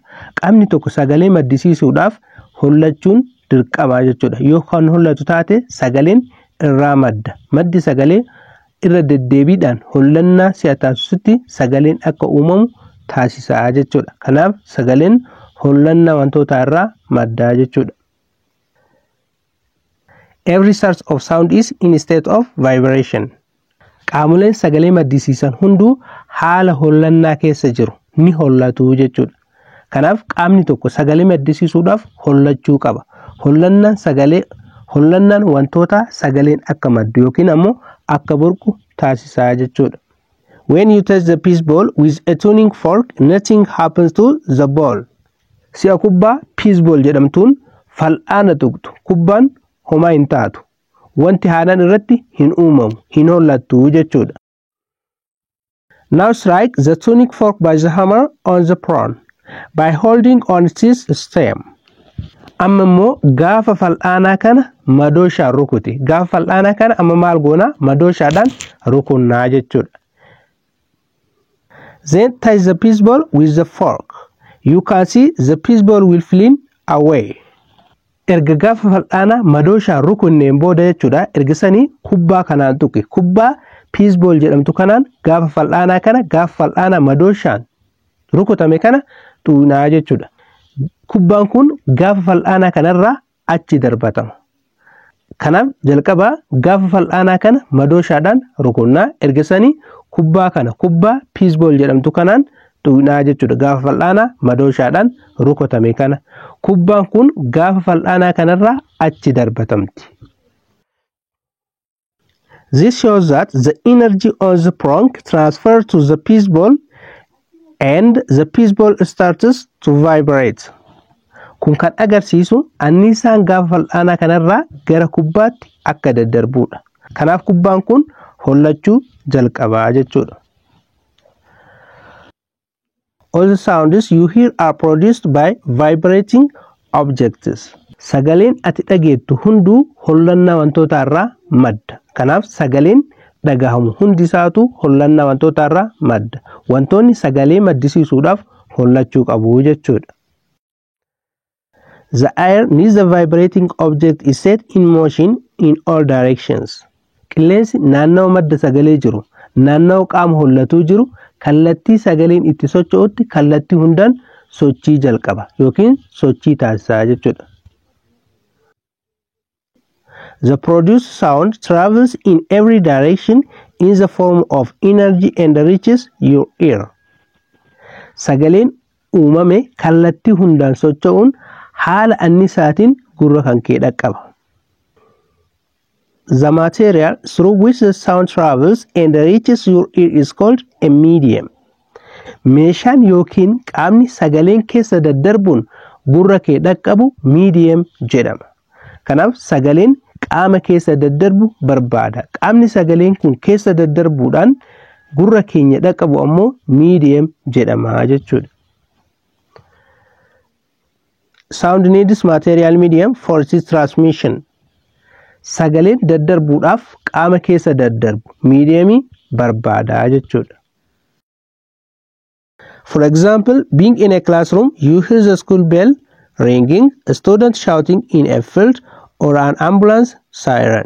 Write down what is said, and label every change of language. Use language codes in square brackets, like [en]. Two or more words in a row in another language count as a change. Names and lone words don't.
[om] Qaamni tokko sagalee maddisiisuudhaaf hollachuun dirqama jechuudha. Yoo kan hollatu taate sagaleen irraa madda. Maddi sagalee irra deddeebiidhaan hollannaa si'a taasisutti sagaleen akka uumamu taasisaa jechuudha. Kanaaf sagaleen hollannaa wantootaa irraa maddaa jechuudha. [en] Every source of sound is in state of vibration. [om] Qaamoleen sagalee maddisiisan hunduu haala hollannaa keessa jiru ni hollatu jechuudha. Kanaaf qaamni tokko sagalee maddisiisuudhaaf hollachuu qaba. Hollannaan wantoota sagaleen akka maddu yookiin ammoo akka burqu taasisaa jechuudha. [en] When you touch the peace ball with a tuning fork, nothing happens to the ball. [om] Si'a kubbaa [en] peace ball [om] jedhamtuun fal'aana tuqxu kubbaan homaa hin taatu. Wanti haadhaan irratti hin uumamu, hin hollattu jechuudha. [en] Now strike the tuning fork by the hammer on the prong by holding on its stem. [om] Amma immoo gaafa fal'aanaa kana madooshaan rukuti. Gaafa fal'aanaa kana amma maal goona? Madooshaadhaan rukunnaa jechuudha. [en] Then touch the peace ball with the fork. You can see the peace ball will flee away. [om] Erga gaafa fal'aanaa madooshaan rukunneen booda jechuudha. Ergisanii kubbaa kanaan tuqi. Kubbaa [en] peace ball [om] jedhamtu kanaan gaafa fal'aanaa kana gaafa fal'aanaa madooshaan rukutame kana tuqnaa jechuudha. Kubbaan kun gaafa fal'aanaa kanarraa achi darbatama. Kanaaf jalqabaa gaafa fal'aanaa kana madooshaadhaan rukunnaa. Ergasanii kubbaa kana kubbaa [en] peace ball [om] jedhamtu kanaan tuqnaa jechuudha. Gaafa fal'aanaa madooshaadhaan rukutame kana. Kubbaan kun gaafa fal'aanaa kanarraa achi darbatamti. [en] This shows that the energy on the prong transfers to the peace ball and the peace ball starts to vibrate. [om] Kun kan agarsiisu anniisaan gaafa fal'aanaa kanarraa gara kubbaatti akka daddarbudha. Kanaaf kubbaan kun hollachuu jalqabaa jechuudha. [en] All the sounds you hear are produced by vibrating objects. [om] Sagaleen ati dhageettu hunduu hollannaa wantootaa irraa madda. Kanaaf sagaleen dhagahamu hundi isaatu hollannaa wantootaa irraa madda. Wantoonni sagalee maddisiisuudhaaf hollachuu qabu jechuudha. [en] The air needs the vibrating object is set in motion in all directions. [om] Qilleensi naannoo madda sagalee jiru, naannoo qaama hollatuu jiru, kallattii sagaleen itti socho'utti kallattii hundaan sochii jalqaba yookiin sochii taasisaa jechuudha. [en] The produced sound travels in every direction in the form of energy and reaches your ear. [om] Sagaleen uumame kallattii hundaan socho'uun haala annisaatiin gurra kan kee dhaqqaba. [en] The material through which the sound travels and reaches your ear is called a medium. [om] Meeshaan yookiin qaamni sagaleen keessa daddarbuun gurra kee dhaqqabu medium jedhama. Kanaaf sagaleen qaama keessa daddarbu barbaada. Qaamni sagaleen kun keessa daddarbuudhaan gurra keenya dhaqqabu ammoo medium jedhama jechuudha. [en] Sound needs material medium for its transmission. [om] Sagaleen daddarbuudhaaf qaama keessa daddarbu mediumii barbaada jechuudha. [en] For example, being in a classroom, you hear the school bell ringing, a student shouting in a field, or an ambulance siren.